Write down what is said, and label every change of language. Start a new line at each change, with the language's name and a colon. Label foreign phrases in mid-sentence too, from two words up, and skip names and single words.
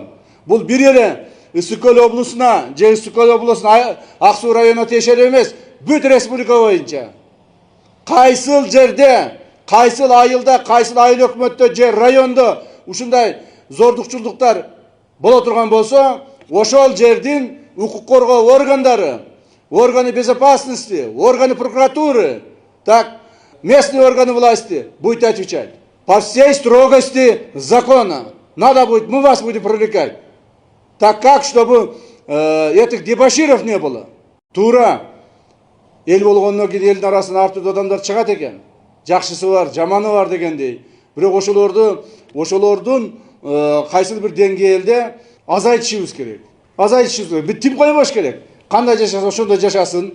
Kyrgyz: Бул бир эле Ысык Көл облусуна, же Ысык Көл облусуна, Ак Суу районуна тиешелүү эмес, бүт республика боюнча. Кайсыл жерде, кайсыл айылда, кайсыл айыл өкмөттө же райондо ушундай зордукчулдуктар боло турган болсо, ошол жердин укук коргоо органдары,
Russian: органы безопасности, органы прокуратуры, так, местные органы власти будут отвечать. По всей строгости закона. Надо будет, мы вас будем привлекать. Так как, чтобы этих дебоширов не было.
Kyrgyz: Тура. Эл болгондон кийин элдин арасына ар түрдүү адамдар чыгат экен. Жакшысы бар, жаманы бар дегендей. Бирок ошолордун кайсыл бир деңгээлде азайтышыбыз керек. Азайтышыбыз керек. Бир тим койбош керек. Кандай жашаса ошондой жашасын.